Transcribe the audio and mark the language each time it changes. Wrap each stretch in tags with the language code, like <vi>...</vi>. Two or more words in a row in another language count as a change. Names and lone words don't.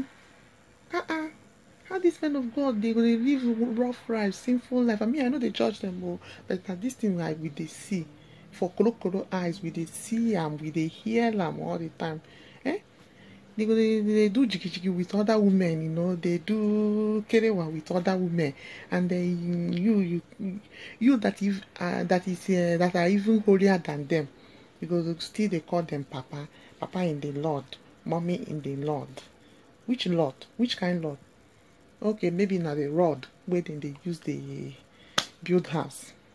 <pcm>How this kind of God they go dey live rough life, sinful life? I mean, I know they judge them, but na this thing like we dey see for kolo eyes, we dey see am, we dey hear am all the time. Eh? They do jiki with other women, they do kerewa with other women, and then you that are even holier than them, because still they call them papa in the Lord, mommy in the Lord. Which Lord? Which kind Lord? Okay, maybe na the rod wey dem dey use dey build house.</pcm>